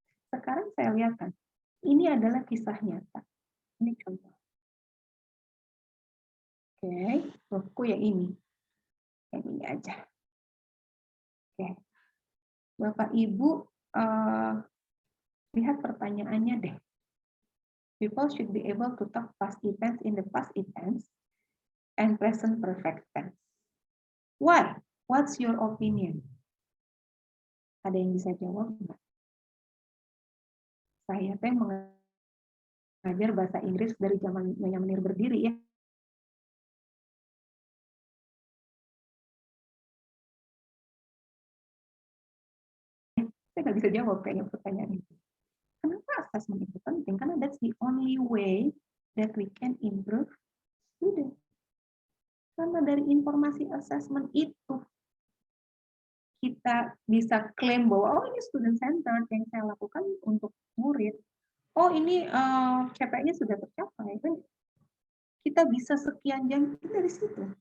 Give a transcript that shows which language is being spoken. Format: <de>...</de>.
<id>Sekarang saya lihatkan, ini adalah kisah nyata. Ini contoh. Oke, buku yang ini. Yang ini aja. Oke. Bapak Ibu, lihat pertanyaannya deh.</id> <en>People should be able to talk past events in the past events and present perfect tense. Why? What's your opinion?</en> <id>Ada yang bisa jawab enggak? Saya teh mengajar bahasa Inggris dari zaman Nyonya Menir berdiri ya. Saya nggak bisa jawab kayaknya pertanyaan itu. Kenapa assessment itu penting? Karena</id> <en>that's the only way that we can improve students.</en> <id>Karena dari informasi assessment itu kita bisa klaim bahwa oh ini student centered yang saya lakukan untuk murid. Oh ini CPI-nya sudah tercapai kan? Kita bisa sekian jam dari situ.</id>